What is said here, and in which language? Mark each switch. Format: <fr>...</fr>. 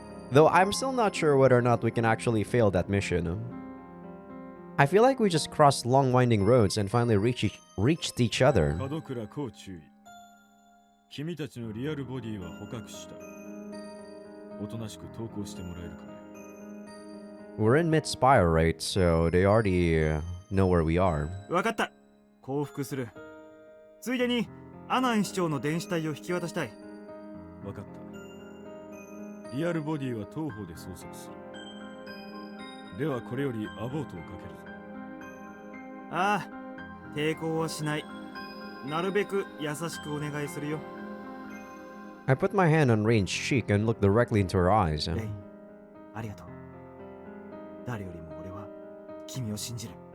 <en>Though I'm still not sure whether or not we can actually fail that mission. I feel like we just crossed long winding roads and finally reached each other.</en> <ja>門倉こう注意。君たちのリアルボディは捕獲した。おとなしく投降してもらえるかね。</ja> <en>We're in mid-spire, right? So they already know where we are.</en> <ja>わかった。降伏する。ついでにアナン市長の電子体を引き渡したい。わかった。リアルボディは当方で捜索する。ではこれよりアボートをかけるぞ。ああ、抵抗はしない。なるべく優しくお願いするよ。</ja> <en>I put my hand on Rain's cheek and looked directly into her eyes.</en> <ja>レイン、ありがとう。誰よりも俺は君を信じる。</ja>